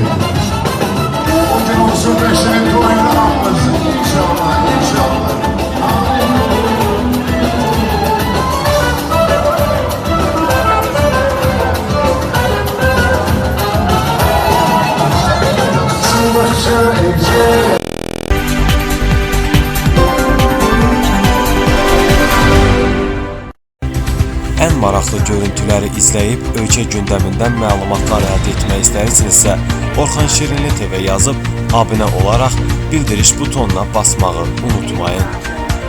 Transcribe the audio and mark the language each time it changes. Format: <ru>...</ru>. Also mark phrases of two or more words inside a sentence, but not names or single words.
<az>O gün olsun beşinin dolayını almasın. İnşallah, inşallah. Başa ece. Ən maraqlı görüntüləri izləyib ölkə gündəmindən məlumatlar əldə etmək istəyirsinizsə, Orxan Şirinli TV yazıb abunə olaraq bildiriş butonuna basmağı unutmayın.</az>